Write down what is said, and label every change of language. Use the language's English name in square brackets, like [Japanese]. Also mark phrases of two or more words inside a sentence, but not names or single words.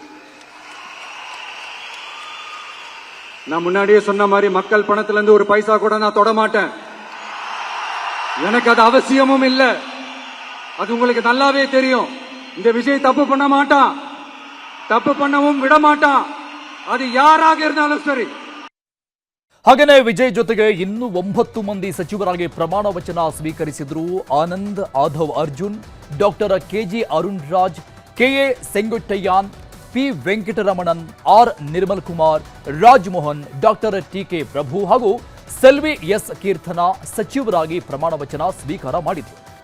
[Tamil] நான் முன்னாடியே சொன்ன மாதிரி மக்கள் பணத்துல இருந்து ஒரு பைசா கூட நான் தொட மாட்டேன். எனக்கு அது அவசியமும் இல்லை. அது உங்களுக்கு நல்லாவே தெரியும். இந்த விஜய் தப்பு பண்ண மாட்டான், தப்பு பண்ணவும் விட மாட்டான். அது யாராக இருந்தாலும் சரி. [Kannada] ಹಾಗೇನೇ ವಿಜಯ್ ಜೊತೆಗೆ ಇನ್ನೂ 9 ಮಂದಿ ಸಚಿವರಾಗಿ ಪ್ರಮಾಣ ವಚನ ಸ್ವೀಕರಿಸಿದ್ರು. ಆನಂದ್ ಆಧವ್ ಅರ್ಜುನ್, ಡಾಕ್ಟರ್ ಕೆಜಿ ಅರುಣ್ ರಾಜ್, ಕೆಎ ಸೆಂಗೊಟ್ಟಯ್ಯನ್, ಪಿ ವೆಂಕಟರಮಣನ್, ಆರ್ ನಿರ್ಮಲ್ ಕುಮಾರ್, ರಾಜಮೋಹನ್, ಡಾಕ್ಟರ್ ಟಿಕೆ ಪ್ರಭು ಹಾಗೂ ಸೆಲ್ವಿ ಎಸ್ ಕೀರ್ತನಾ ಸಚಿವರಾಗಿ ಪ್ರಮಾಣ ವಚನ ಸ್ವೀಕಾರ ಮಾಡಿದರು.